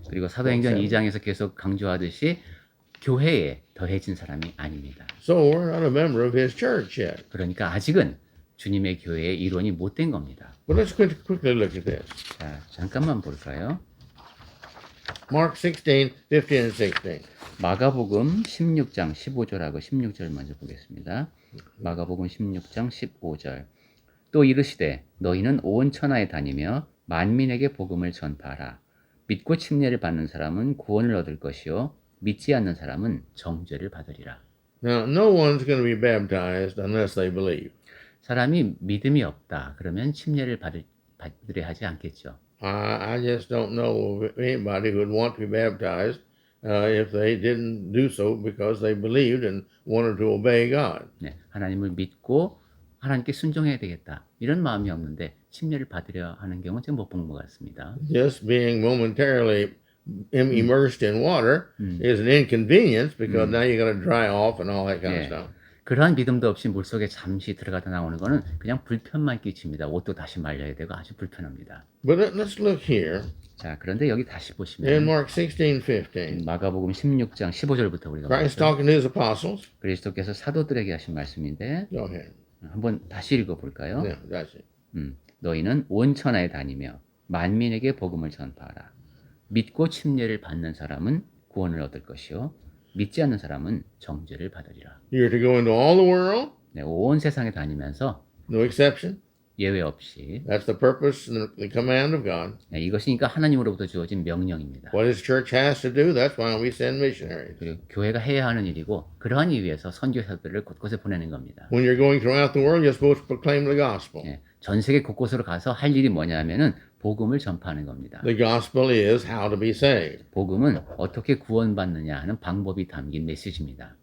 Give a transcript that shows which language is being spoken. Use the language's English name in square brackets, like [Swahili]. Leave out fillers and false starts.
[Korean] 그리고 사도행전 2장에서 계속 강조하듯이 교회에 더해진 사람이 아닙니다. [English] So we're not a member of His church yet. [Korean] 그러니까 아직은 주님의 교회의 일원이 못 된 겁니다. [English] But let's quickly look at this. [Korean] 자, 잠깐만 볼까요? [English] Mark 16, 15 and 16. [Korean] 마가복음 16장 15절하고 16절 먼저 보겠습니다. 마가복음 16장 15절. 또 이르시되 너희는 온 천하에 다니며 만민에게 복음을 전파하라. 믿고 침례를 받는 사람은 구원을 얻을 것이요 믿지 않는 사람은 정죄를 받으리라. [English] Now, no one's going to be baptized unless they believe. [Korean] 사람이 믿음이 없다. 그러면 침례를 받으려 하지 않겠죠. [English] I just don't know of anybody who would want to be baptized if they didn't do so because they believed and wanted to obey God. [Korean] 네, 하나님을 믿고 하나님께 순종해야 되겠다. 이런 마음이 없는데 침례를 받으려 하는 경우는 제가 못 본 것 같습니다. [English] Just being momentarily immersed in water is an inconvenience because now you got to dry off and all that kind of stuff. [Korean] 그러한 믿음도 없이 물속에 잠시 들어가다 나오는 거는 그냥 불편만 끼칩니다. 옷도 다시 말려야 되고 아주 불편합니다. [English] But let's look here [Korean] 자, 그런데 여기 다시 [English] in [Korean] 보시면 [English] Mark 16, 15. [Korean] 마가복음 16장 15절부터 우리가 [English] Christ [Korean] 봤죠. [English] talking to His apostles. [Korean] 그리스도께서 사도들에게 하신 말씀인데 [English] Go ahead. [Korean] 한번 다시 읽어볼까요? [English] Yeah, that's it. [Korean] 너희는 온 천하에 다니며 만민에게 복음을 전파하라. 믿고 침례를 받는 사람은 구원을 얻을 것이요 믿지 않는 사람은 정죄를 받으리라. [English] You're to go into all the world, [Korean] 네, 온 세상에 다니면서 [English] no exception. [Korean] 예외 없이 [English] That's the purpose and the command of God. [Korean] 네, 이것이니까 하나님으로부터 주어진 명령입니다. [English] What His church has to do, that's why we send missionaries. [Korean] 그리고 교회가 해야 하는 일이고 그러한 이유에서 선교사들을 곳곳에 보내는 겁니다. [English] When you're going throughout the world, you're supposed to proclaim the gospel. [Korean] 네, 전 세계 곳곳으로 가서 할 일이 뭐냐면은 복음을 전파하는 겁니다. [English] The gospel is how to be saved. [Korean] 복음은 어떻게 구원받느냐 하는 방법이 담긴 메시지입니다.